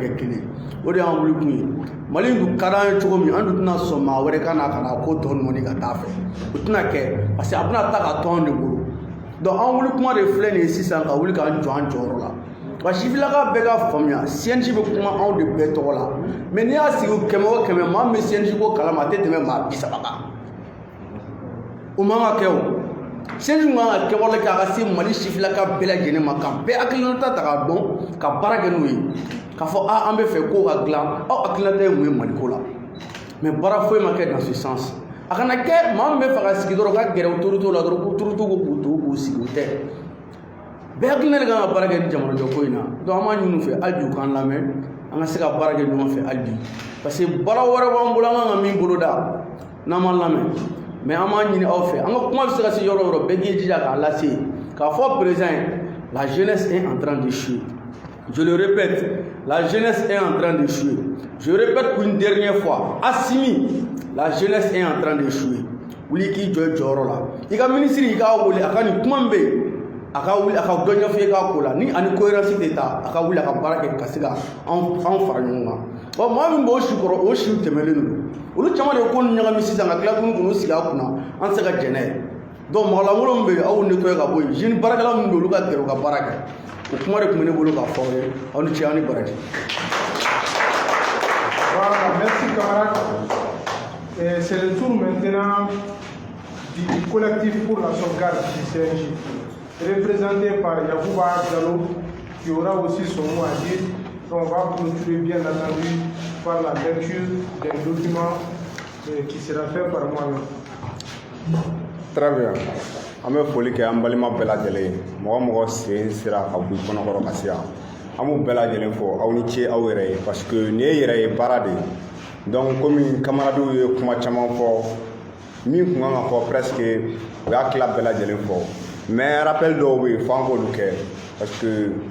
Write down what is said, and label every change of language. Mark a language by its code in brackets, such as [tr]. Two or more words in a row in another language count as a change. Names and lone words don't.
[bm] kɛ kelen o de y'an wuli kun ye mali dun ka d'an ye cogo min an dun tɛna sɔn maa wɛrɛ ka na ka na ko tɔ nɔni ka taa fɛ o tɛna kɛ [fr] parce que [bm] a bɛna ta ka to anw de bolo donc an wuli kuma de filɛ nin ye sisan ka wuli k'an jɔ an jɔyɔrɔ la wa sifilaka bɛɛ ka faamuya CNJ bɛ kuma anw de bɛɛ tɔgɔ la mais n'i y'a sigi 100 o 100 maa min bɛ CNJ ko kalama a tɛ tɛmɛ maa 30 kan o man ka kɛ o CNJ man ka kɛwale kɛ a ka se mali sifilaka bɛɛ lajɛlen ma ka bɛɛ hakilinata ta k'a dɔn ka baara kɛ n'o ye k'a fɔ an bɛ fɛ kow ka dilan aw hakilinata ye mun ye maliko la mais baara foyi ma kɛ [fr] dans ce sens [bm] a kana kɛ maa min bɛ fɛ ka sigi dɔrɔn ka gɛrɛ autorité la dɔrɔn ko autorité ko k'u to k'u sigi o tɛ bɛɛ hakilina de kan ka baara kɛ ni jamanajɔ ko in na donc an b'a ɲini u fɛ hali bi u k'an lamɛn an ka se ka baara kɛ ɲɔgɔn fɛ hali bi [fr] parce que [bm] baara wɛrɛ b'an bolo an kan ka min boloda n'an m'an lamɛn mais an b'a ɲini aw fɛ an ka kuma bɛ se ka se yɔrɔ o yɔrɔ bɛɛ k'i jija k'a lase k'a fɔ président ye [fr] la jeunesse est en train d'échouer je le répète la jeunesse est en train d'échouer je répète pour une dernière fois Assimi la jeunesse est en train d'échouer [bm] wuli k'i jɔ i jɔyɔrɔ la i ka minisiri i k'a wele a ka nin kuma min bɛ yen a ka wuli a ka dɔ ɲɛfɔ i ka ko la ni ani cohérence tɛ taa a ka wuli a ka baara kɛ ka se ka an fara ɲɔgɔn kan bon maa min b'o si kɔrɔ o siw tɛmɛlen don olu caman de ye ko ɲagami sisan ka tila tuguni k'u sigi a kunna an tɛ se ka jɛn n'a ye donc mɔgɔ lankolon min bɛ yen aw nettoyer ka bɔ yen jeune baarakɛla min bɛ yen olu ka gɛrɛ u ka baara kɛ o kuma de tun bɛ ne bolo k'a fɔ aw ye aw ni ce aw ni baraji. [fr] Voilà, merci camarades. C'est le tour maintenant du collectif pour la sauvegarde du CNJ, représenté par Yacouba Diallo, qui aura aussi son mot à dire. Donc on va clôturer bien entendu par la lecture d'un document qui sera fait par moi-même. Très bien. [bm] An bɛ foli kɛ an balima bɛɛ lajɛlen ye mɔgɔ mɔgɔ sen sera ka bɔ i kɔnɔkɔrɔ ka se yan an b'u bɛɛ lajɛlen fɔ aw ni ce aw yɛrɛ ye [fr] parce que [bm] nin ye yɛrɛ ye baara de ye donc komi kamaradenw ye kuma caman fɔ min kun kan ka fɔ presque o y'a tila bɛɛ lajɛlen fɔ mais rappel dɔw bɛ yen f'an k'olu kɛ [fr] parce que